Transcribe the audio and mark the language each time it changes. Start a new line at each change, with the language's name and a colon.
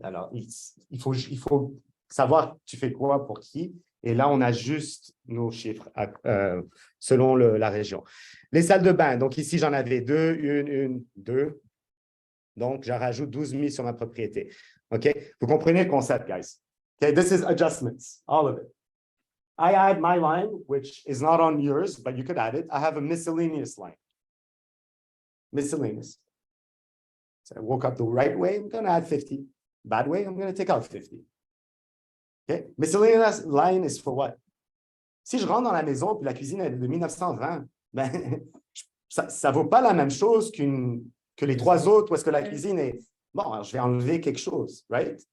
French: Alors, il faut savoir tu fais quoi pour qui. Et là, on ajuste nos chiffres selon la région. Les salles de bain. Donc, ici, j'en avais 2. Donc, je rajoute 12 000 sur ma propriété. OK? Vous comprenez le concept, guys. OK?
English: This is adjustments, all of it. I add my line, which is not on yours, but you could add it. I have a miscellaneous line. Miscellaneous. So I woke up the right way, I'm going to add 50. Bad way, I'm going to take out 50. Okay? Miscellaneous line is for what?
French: Si je rentre dans la maison puis la cuisine est de 1920, ben, ça ne vaut pas la même chose que les 3 autres où est-ce que la cuisine est... Bon, alors je vais enlever quelque chose, right?